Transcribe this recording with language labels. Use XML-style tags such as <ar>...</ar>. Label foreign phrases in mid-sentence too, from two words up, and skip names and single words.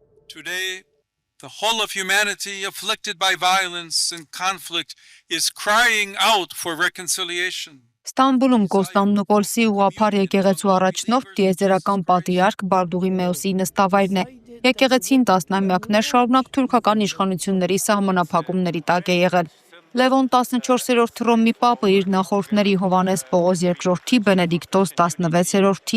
<en>Today, the whole of humanity afflicted by violence and conflict is crying out for reconciliation.</en> <hy>Ստամբուլում Կոստանդնուպոլսի ուղղափառ եկեղեցու առաջնորդ տիեզերական պատրիարք Բարդուղիմեոսի նստավայրն է։ Եկեղեցին տասնամյակներ շարունակ թուրքական իշխանությունների սահմանափակումների տակ է եղել։ Լևոն 14-րդ Հռոմի պապը իր նախորդների Հովհաննես Պողոս II-ի, Բենեդիկտոս 16-րդի,</hy>